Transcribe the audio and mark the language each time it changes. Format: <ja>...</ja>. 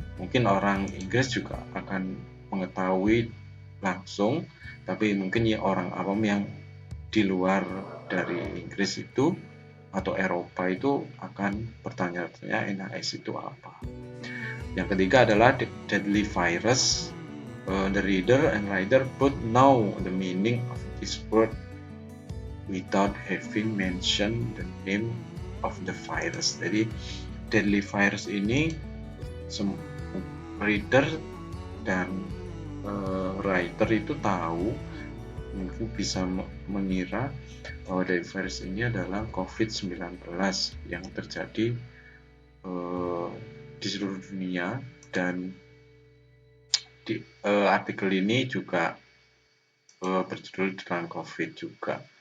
<id>Mungkin orang Inggris juga akan mengetahui langsung, tapi mungkin ya orang awam yang di luar dari Inggris itu atau Eropa itu akan bertanya-tanya NHS itu apa. Yang ketiga adalah deadly virus.</id> <en>The reader and writer both know the meaning of this word without having mentioned the name of the virus.</en> <id>Jadi deadly virus ini reader dan writer itu tahu, mungkin bisa mengira bahwa deadly virus ini adalah COVID-19 yang terjadi di seluruh dunia, dan di artikel ini juga berjudul tentang COVID juga.</id>